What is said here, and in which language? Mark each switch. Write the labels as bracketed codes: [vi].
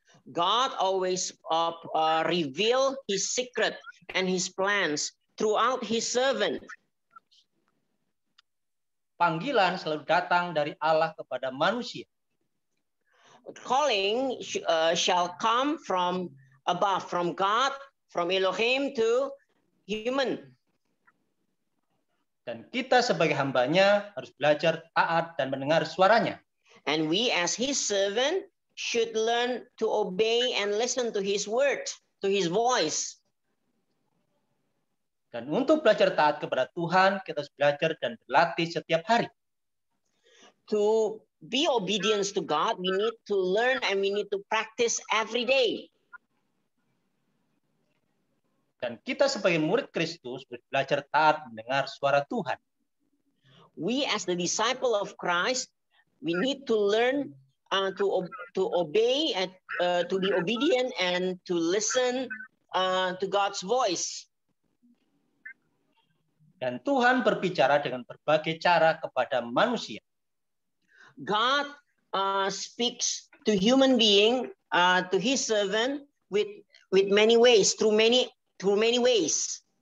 [en] God always reveal His secret and His plans throughout His servant. [id] panggilan selalu datang dari Allah kepada manusia. [en] Calling shall come from above, from God, from Elohim to human. [id] Dan kita sebagai hambanya harus belajar taat dan mendengar suaranya. [en] And we as his servant should learn to obey and listen to his word, to his voice. [id] Dan untuk belajar taat kepada Tuhan, kita harus belajar dan berlatih setiap hari. [en] To be obedient to God, we need to learn and we need to practice every day. [id] Dan kita sebagai murid Kristus belajar taat mendengar suara Tuhan. [en] We as the disciple of Christ, we need to learn to obey and to be obedient and to listen to God's voice. [id] Dan Tuhan berbicara dengan berbagai cara kepada manusia. [en] God speaks to human being, to his servant with many ways, through many ways.